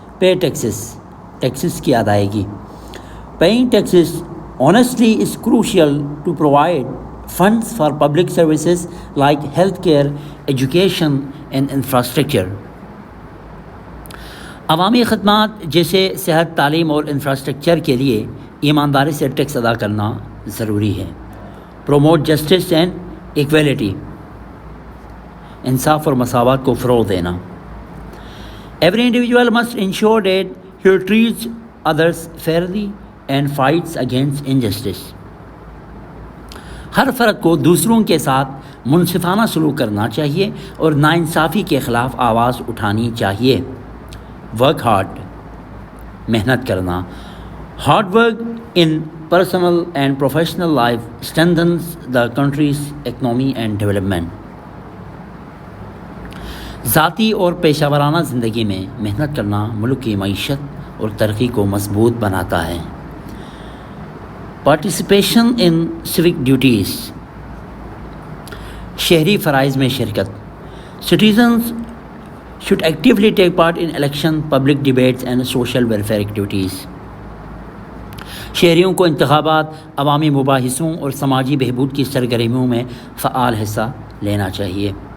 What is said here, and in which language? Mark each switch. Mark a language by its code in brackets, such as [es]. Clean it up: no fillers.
[en] Pay taxes. [ur] Taxes کی ادائیگی. [en] Paying taxes honestly is crucial to provide funds for public services like healthcare, education and infrastructure. [ur] عوامی خدمات جیسے صحت، تعلیم اور انفراسٹرکچر کے لیے ایمانداری سے ٹیکس ادا کرنا ضروری ہے. [en] Promote justice and equality. [ur] انصاف اور مساوات کو فروغ دینا. [en] Every individual must ensure that he treats others fairly and fights against injustice. [ur] ہر فرد کو دوسروں کے ساتھ منصفانہ سلوک کرنا چاہیے اور ناانصافی کے خلاف آواز اٹھانی چاہیے. [en] Work hard. [ur] محنت کرنا. [en] Hard work in personal and professional life strengthens the country's economy and development. [ur] ذاتی اور پیشہ ورانہ زندگی میں محنت کرنا ملک کی معیشت اور ترقی کو مضبوط بناتا ہے. [en] Participation in civic duties. [ur] شہری فرائض میں شرکت. [en] Citizens should actively take part in election, public debates and social welfare activities. [ur] شہریوں کو انتخابات، عوامی مباحثوں اور سماجی بہبود کی سرگرمیوں میں فعال حصہ لینا چاہیے.